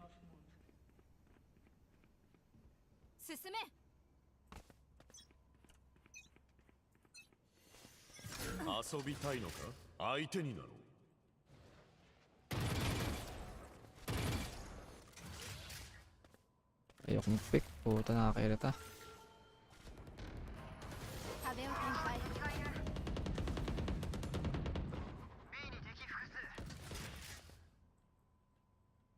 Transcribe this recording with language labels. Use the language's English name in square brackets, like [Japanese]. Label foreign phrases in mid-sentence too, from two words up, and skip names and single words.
[Japanese] 進め。遊びたいのか？相手になろう。 [Filipino] Ayoko mag-pick. Puta, nakakairita. [Japanese] 壁を展開。 B に敵複数。